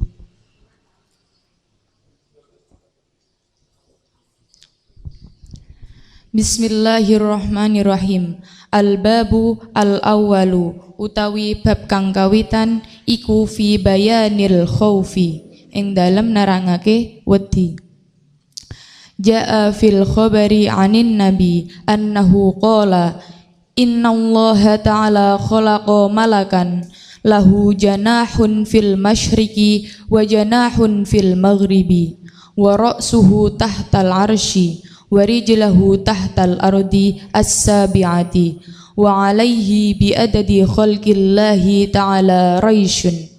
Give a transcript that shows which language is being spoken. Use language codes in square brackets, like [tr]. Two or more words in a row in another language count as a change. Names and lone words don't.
[ar] بسم الله الرحمن الرحيم. الباب الأول [jv] utawi bab kang kawitan iku [ar] في بيان الخوف [jv] ing dalem narangake wedi. [ar] جاء في الخبر عن النبي أنه قال إن الله تعالى خلق ملكا له جناح في المشرق وجناح في المغرب ورأسه تحت العرش ورجلاه تحت الأرض السابعة وعليه بعدد خلق الله تعالى ريش.